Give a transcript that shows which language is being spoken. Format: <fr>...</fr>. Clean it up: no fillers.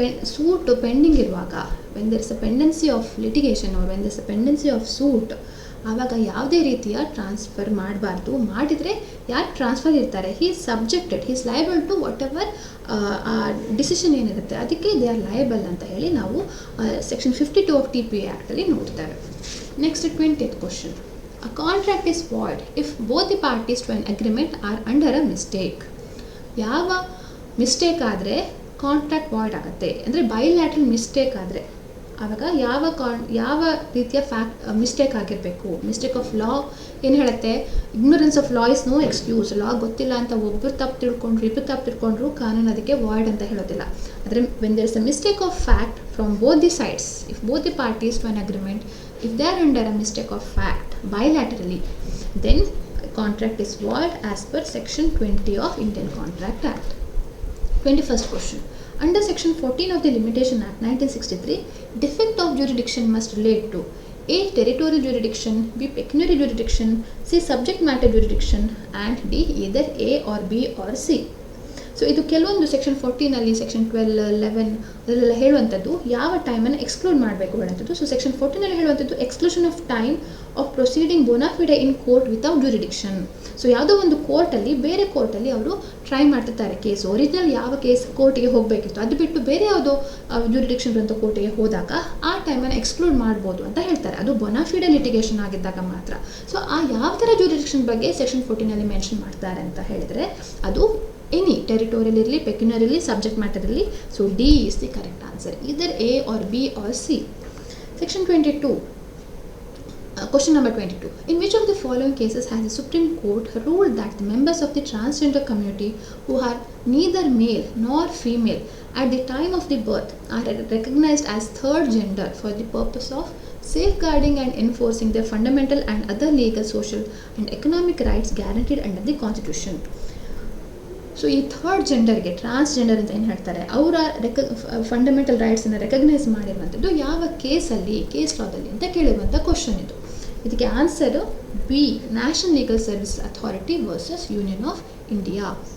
<en>suit pending ಇರುವಾಗ, when there is a pendency of litigation or when there is a pendency of suit,</en> <kn>ಆವಾಗ ಯಾವುದೇ ರೀತಿಯ transfer ಮಾಡಬಾರ್ದು. ಮಾಡಿದರೆ ಯಾರು ಟ್ರಾನ್ಸ್ಫರ್ ಇರ್ತಾರೆ,</kn> <en>he is subjected, he is liable to whatever</en> <kn>ಆ decision ಏನಿರುತ್ತೆ ಅದಕ್ಕೆ</kn> <en>they are liable</en> <kn>ಅಂತ ಹೇಳಿ ನಾವು</kn> <en>section 52 of TP</en> <kn>ಆ್ಯಕ್ಟಲ್ಲಿ ನೋಡ್ತೇವೆ.</kn> <en>Next 20th question. A contract is void if both the parties to an agreement are under a mistake.</en> <kn>ಯಾವ mistake ಆದರೆ contract void ಆಗುತ್ತೆ ಅಂದರೆ ಬೈಲ್ಯಾಟ್ರಲ್ ಮಿಸ್ಟೇಕ್ ಆದರೆ ಆವಾಗ ಯಾವ ರೀತಿಯ ಮಿಸ್ಟೇಕ್ ಆಗಿರಬೇಕು.</kn> <en>mistake of law</en> <kn>ಏನು ಹೇಳುತ್ತೆ,</kn> <en>Ignorance of law is no excuse.</en> <kn>ಲಾ ಗೊತ್ತಿಲ್ಲ ಅಂತ ಒಬ್ಬರು ತಪ್ಪು ತಿಳ್ಕೊಂಡ್ರು ಇಬ್ಬರು ತಪ್ಪು ತಿಳ್ಕೊಂಡ್ರು ಕಾನೂನು ಅದಕ್ಕೆ ವಾಯ್ಡ್ ಅಂತ ಹೇಳೋದಿಲ್ಲ.</kn> <en>ಆದರೆ when there is a mistake of fact from both the sides, if both the parties to an agreement, if they are under a mistake of fact bilaterally, then contract is void as per section 20 of Indian Contract Act. 21st question. Under section 14 of the Limitation Act 1963, defect of jurisdiction must relate to A. territorial jurisdiction, B. pecuniary jurisdiction, C. subject matter jurisdiction, and D. either A or B or C.</en> <kn>So ಇದು ಕೆಲವೊಂದು section 14 section 12, 11 ಅದರಲ್ಲೆಲ್ಲ ಹೇಳುವಂಥದ್ದು ಯಾವ ಟೈಮನ್ನು exclude ಮಾಡಬೇಕು ಹೇಳುವಂಥದ್ದು.</kn> <en>So section 14 ಹೇಳುವಂಥದ್ದು exclusion of time of proceeding bona fide in court without jurisdiction.</en> <kn>So ಯಾವುದೋ ಒಂದು ಕೋರ್ಟಲ್ಲಿ ಬೇರೆ ಕೋರ್ಟಲ್ಲಿ ಅವರು ಟ್ರೈ ಮಾಡ್ತಿರ್ತಾರೆ ಕೇಸ್, ಒರಿಜಿನಲ್ ಯಾವ ಕೇಸ್ ಕೋರ್ಟಿಗೆ ಹೋಗಬೇಕಿತ್ತು ಅದು ಬಿಟ್ಟು ಬೇರೆ ಯಾವುದೋ ಜ್ಯೂರಿಡಿಕ್ಷನ್ ಇರುವಂಥ ಕೋರ್ಟಿಗೆ ಹೋದಾಗ ಆ ಟೈಮನ್ನು ಎಕ್ಸ್ಕ್ಲೂಡ್ ಮಾಡ್ಬೋದು ಅಂತ ಹೇಳ್ತಾರೆ. ಅದು ಬೋನಾಫಿಡೆ ಲಿಟಿಗೇಷನ್ ಆಗಿದ್ದಾಗ ಮಾತ್ರ. ಸೊ ಆ ಯಾವ ಥರ ಜ್ಯೂರಿಡಿಕ್ಷನ್ ಬಗ್ಗೆ ಸೆಕ್ಷನ್ 14 ಮೆನ್ಷನ್ ಮಾಡ್ತಾರೆ ಅಂತ ಹೇಳಿದರೆ ಅದು ಎನಿ ಟೆರಿಟೋರಿಯಲ್ ಇರಲಿ, ಪೆಕ್ಯುನರಿ ಇರಲಿ, ಸಬ್ಜೆಕ್ಟ್ ಮ್ಯಾಟರ್ ಇರಲಿ.</kn> <en>So D is the correct answer, either A or B or C. Section 22, question number 22. In which of the following cases has the Supreme Court ruled that the members of the transgender community who are neither male nor female at the time of the birth are recognized as third gender for the purpose of safeguarding and enforcing their fundamental and other legal, social and economic rights guaranteed under the Constitution?</en> <kn>So ಈ third ಜೆಂಡರ್ಗೆ transgender ಅಂತ ಏನು ಹೇಳ್ತಾರೆ, ಅವರ fundamental ರೈಟ್ಸನ್ನು recognise ಮಾಡಿರುವಂಥದ್ದು ಯಾವ ಕೇಸಲ್ಲಿ, case ಲಾದಲ್ಲಿ ಅಂತ ಕೇಳಿರುವಂಥ question ಇದು. ಇದಕ್ಕೆ answer B, national legal service authority versus union of India.</kn>